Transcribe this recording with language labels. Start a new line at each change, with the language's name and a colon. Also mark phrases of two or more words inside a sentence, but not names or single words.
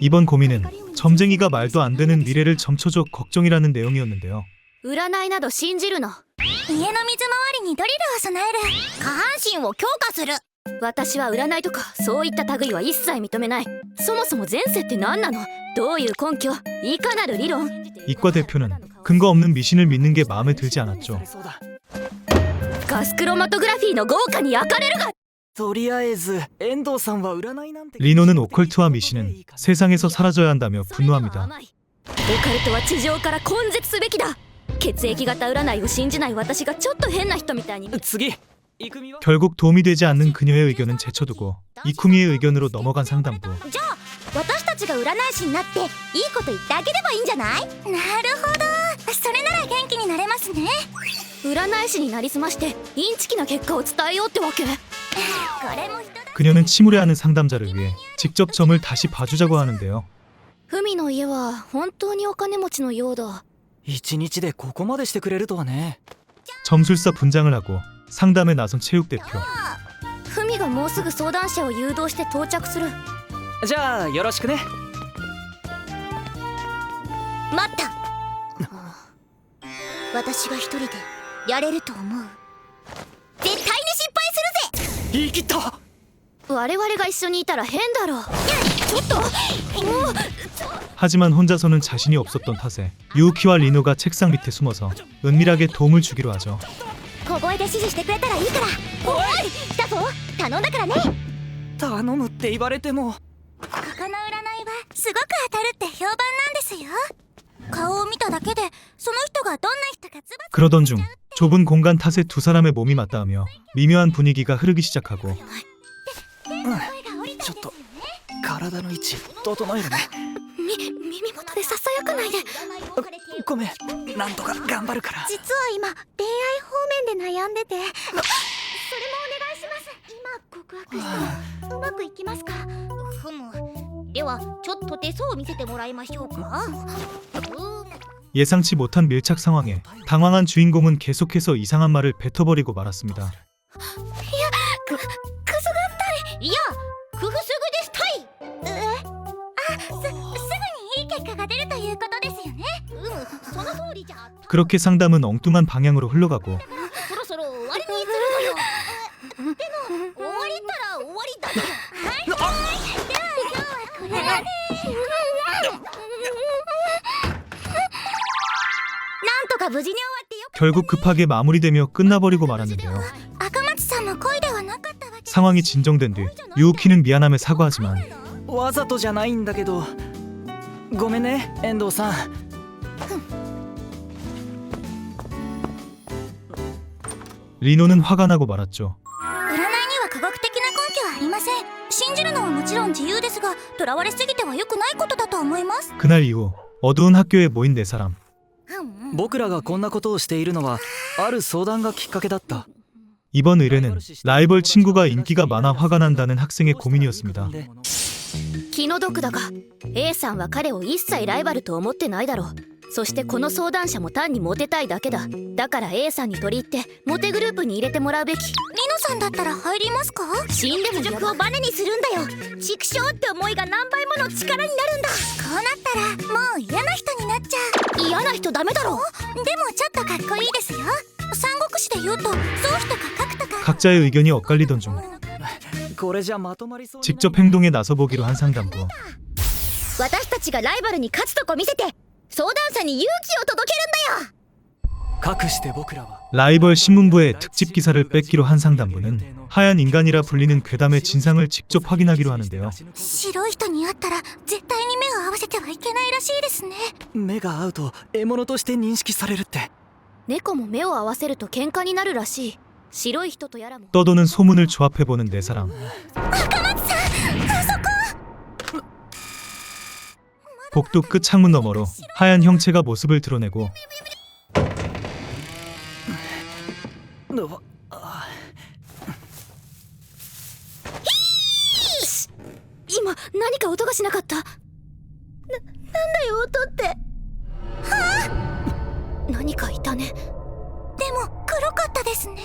Korean: 이번 고민은 점쟁이가 말도 안 되는 미래를 점쳐줘 걱정이라는 내용이었는데요.
Japanese: 占いなど信じるの。家の水回りにドリルを備える。下半身を強化する。私は占いとかそういった類は一切認めない。そもそも前世って何なの？どういう根拠？いかなる理論？
Korean: 이과 대표는 근거 없는 미신을 믿는 게 마음에 들지 않았죠.
Japanese: ガスクロマトグラフィーの豪華に焼かれるが。とりあえず遠藤さんは占いなんて
Korean: 리노는 오컬트와 미신은 세상에서 사라져야 한다며 분노합니다.
Japanese: オカルトは地上から根絶すべきだ。血液型占いを信じない私がちょっと変な人みたいに。次イクミは
Korean: 결국 도움이 되지 않는 그녀의 의견은 제쳐두고 이쿠미의 의견으로 넘어간 상담부.
Japanese: じゃあ私たちが占い師になっていいこと言ってあげればいいんじゃない？なるほど、それなら元気になれますね。占い師になりすましてインチキな結果を伝えようってわけ？これも人だ。
Korean: 그녀는 침울해하는 상담자를 위해 직접 점을 다시 봐주자고 하는데요.
Japanese: フミの家は本当にお金持ちのようだ。一日でここまでしてくれるとはね。
Korean: 점술사 분장을 하고 상담에 나선 체육 대표.
Japanese: フミがもうすぐ相談者を誘導して到着する。じゃあよろしくね。待った。私が一人でやれると思う？絶対に失敗するぜ。言い切った。我々が一緒にいたら変だろう。ちょっともう
Korean: 하지만 혼자서는 자신이 없었던 탓에 유우키와 리노가 책상 밑에 숨어서 은밀하게 도움을 주기로 하죠.
Japanese: 小声で指示してくれたらいいから。おい来たぞ、頼んだからね。頼むって言われても。ここの占いはすごく当たるって評判なんですよ。顔を見ただけでその人がどんな人かズバ
Korean: 그러던 중 좁은 공간 탓에 두 사람의 몸이 맞닿으며 미묘한 분위기가 흐르기 시작하고
Japanese: ちょっと体の位置整えるね。耳元でささやかないで。ごめん、なんとか頑張るから。実は今恋愛方面で悩んでて。それもお願いします。今告白してうまくいきますか？ふむ。ではちょっと手相を見せてもらいましょうか。
Korean: 예상치 못한 밀착 상황에 당황한 주인공은 계속해서 이상한 말을 뱉어버리고 말았습니다.
Japanese: いや、くふすぐですたい。すぐにいい結果が出るということですよね。その通りじゃ。
Korean: 그렇게 상담은 엉뚱한 방향으로 흘러가고
Japanese: そろそろ終わりにするのよ。でも終わりったら終わりだよ。はい。では今日はこれで。なんとか無事に終わってよ。
Korean: 결국 급하게 마무리되며 끝나버리고 말았는데요.
Japanese: 赤松さんの恋ではなかったわけ。
Korean: 상황이 진정된 뒤 유우키는 미안함에 사과하지만
Japanese: わざとじゃないんだけど。ごめんね、遠藤さん。
Korean: 리노는 화가 나고 말았죠.
Japanese: 占いには科学的な根拠はありません。信じるのはもちろん自由ですが、囚われすぎては良くないことだと思います。
Korean: 그날 이후 어두운 학교에 모인 네 사람.
Japanese: 僕らがこんなことをしているのはある相談がきっかけだった。
Korean: 이번 의뢰는 라이벌 친구가 인기가 많아 화가 난다는 학생의 고민이었습니다.
Japanese: 気の毒だが A さんは彼を一切ライバルと思ってないだろう。そしてこの相談者も単にモテたいだけだ。だから A さんに取り入ってモテグループに入れてもらうべき。リノさんだったら入りますか？死んでも辱をバネにするんだよ。畜生って思いが何倍もの力になるんだ。こうなったらもう嫌な人になっちゃう。嫌な人ダメだろ。でもちょっとかっこいいですよ。三国志で言うと宗師とか角とか。
Korean: 각자의 의견이 엇갈리던 중
Japanese: これじゃまとまりそうにない。
Korean: 직접 행동에 나서보기로 한 상담부.
Japanese: 私たちがライバルに勝つとこ見せて相談者に勇気を届けるんだよ。かくして僕らは
Korean: 라이벌 신문부의 특집 기사를 뺏기로 한 상담부는 하얀 인간이라 불리는 괴담의 진상을 직접 확인하기로 하는데요.
Japanese: 白い人に会ったら絶対に目を合わせてはいけないらしいですね。目が合うと獲物として認識されるって。猫も目を合わせると喧嘩になるらしい。白い人とやらも。
Korean: 떠도는 소문을 조합해보는 네 사람. 복도 끝 창문 너머로 하얀 형체가 모습을 드러내고
Japanese: 今何か音がしなかった。なんだよ音って。はあ、何かいたね。でも黒かったですね。